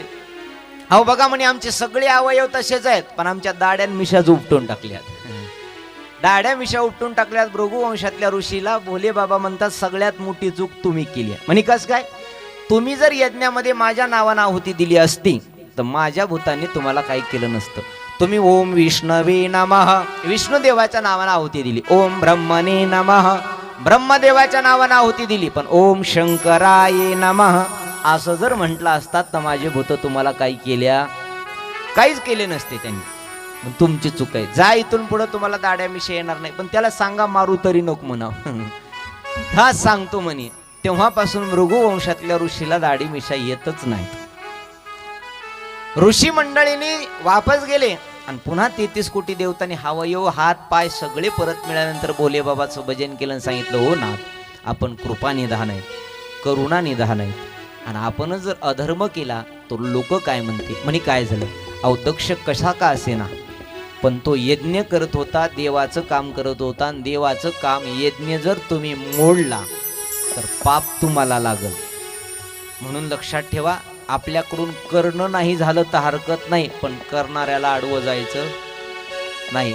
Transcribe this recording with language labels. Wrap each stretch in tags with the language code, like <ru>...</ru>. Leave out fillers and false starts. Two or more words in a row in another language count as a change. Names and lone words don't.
<mr>अहो बघा म्हणे आमचे सगळे अवयव तसेच आहेत, पण आमच्या दाड्यान मिशाच उपटून टाकल्यात. दाड्या मिशा उपटून टाकल्यात. भृगु वंशातल्या ऋषीला भोले बाबा म्हणतात सगळ्यात मोठी चूक तुम्ही केली आहे. म्हणे कस काय? तुम्ही जर यज्ञामध्ये माझ्या नावानं आहुती दिली असती तर माझ्या भूतांनी तुम्हाला काही केलं नसतं. तुम्ही</mr> <sa>ओम विष्णवे नमः</sa> <mr>विष्णुदेवाच्या नावानं आहुती दिली.</mr> <sa>ओम ब्रह्मणे नमः</sa> <mr>ब्रह्मदेवाच्या नावानं आहुती दिली. पण</mr> <sa>ओम शंकराये नमः</sa> <mr>असं जर म्हटलं असतात तर माझे भूत तुम्हाला काही केल्या काहीच केले नसते त्यांनी. तुमची चूक आहे. जा इथून पुढे तुम्हाला दाड्या मिशा येणार नाही. पण त्याला सांगा मारू तरी नको म्हणाव. हा सांगतो म्हणे. तेव्हापासून भृगु वंशातल्या ऋषीला दाढी मिशा येतच नाही. ऋषी मंडळींनी वापस गेले आणि पुन्हा 33 कोटी देवतांनी अवयव, हात पाय सगळे परत मिळाल्यानंतर भोले बाबाचं भजन केलं आणि सांगितलं, हो नाथ आपण कृपा निधान आहे, करुणा निधान आहे, आणि आपणच जर अधर्म केला तर लोक काय म्हणतील. म्हणे काय झालं? अहो दक्ष कसा का असेना पण तो यज्ञ करत होता, देवाचं काम करत होता, आणि देवाचं काम यज्ञ जर तुम्ही मोडला तर पाप तुम्हाला लागल. म्हणून लक्षात ठेवा, आपल्याकडून करणं नाही झालं तर हरकत नाही, पण करणाऱ्याला आडवं जायचं नाही.</mr>